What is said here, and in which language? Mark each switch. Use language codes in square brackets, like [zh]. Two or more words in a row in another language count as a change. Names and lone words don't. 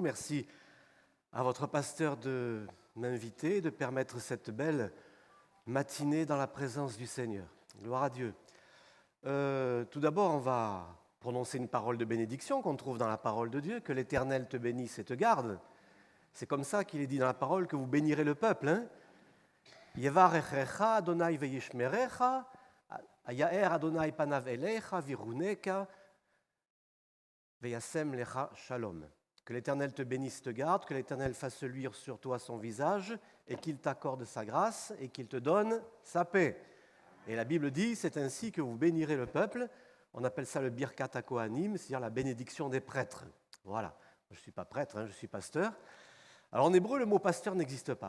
[fr] Merci à votre pasteur de m'inviter, de permettre cette belle matinée dans la présence du Seigneur. Gloire à Dieu. Tout d'abord, on va prononcer une parole de bénédiction qu'on trouve dans la parole de Dieu, que l'Éternel te bénisse et te garde. C'est comme ça qu'il est dit dans la parole que vous bénirez le peuple. [he] יברכך אדוני וישמרך, יאר אדוני פניו אליך ויחנך, וישם לך שלום. [fr] Que l'Éternel te bénisse, te garde, que l'Éternel fasse luire sur toi son visage et qu'il t'accorde sa grâce et qu'il te donne sa paix. Et la Bible dit, c'est ainsi que vous bénirez le peuple. On appelle ça le [he] ברכת הכהנים, [fr] c'est-à-dire la bénédiction des prêtres. Voilà. Je ne suis pas prêtre, je suis pasteur. Alors en hébreu, le mot pasteur n'existe pas.